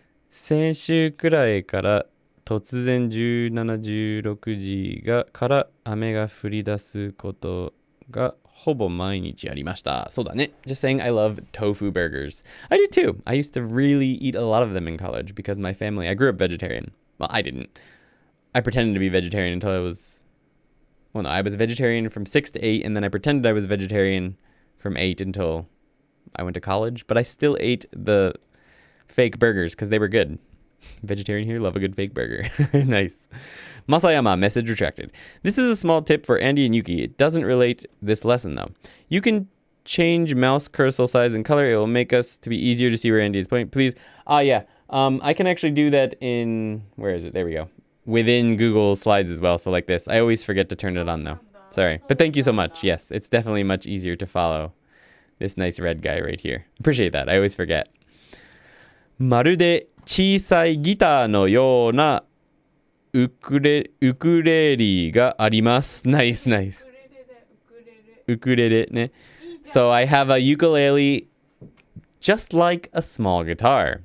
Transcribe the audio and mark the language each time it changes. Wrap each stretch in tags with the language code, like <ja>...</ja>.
<ja>先週くらいから突然17、16時から雨が降り出すことがほぼ毎日ありました。そうだね。</ja> <en>Just saying I love tofu burgers. I do too. I used to really eat a lot of them in college because my family, I grew up vegetarian. Well, I didn't. I pretended to be vegetarian until I was, well, no, I was vegetarian from 6 to 8, and then I pretended I was vegetarian from 8 until I went to college. But I still ate the fake burgers because they were good. Vegetarian here, love a good fake burger. Nice. Masayama, message retracted. This is a small tip for Andy and Yuki. It doesn't relate this lesson though. You can change mouse cursor size and color. It will make us to be easier to see where Andy is pointing. Please. Yeah. I can actually do that in, where is it? There we go. Within Google Slides as well. So like this. I always forget to turn it on though. Sorry. But thank you so much. Yes, it's definitely much easier to follow this nice red guy right here. Appreciate that. I always forget.</en> <ja>まるで小さいギターのようなウクレレがあります。 Nice, nice. ウクレレね。</ja> <en>So I have a ukulele just like a small guitar.</en>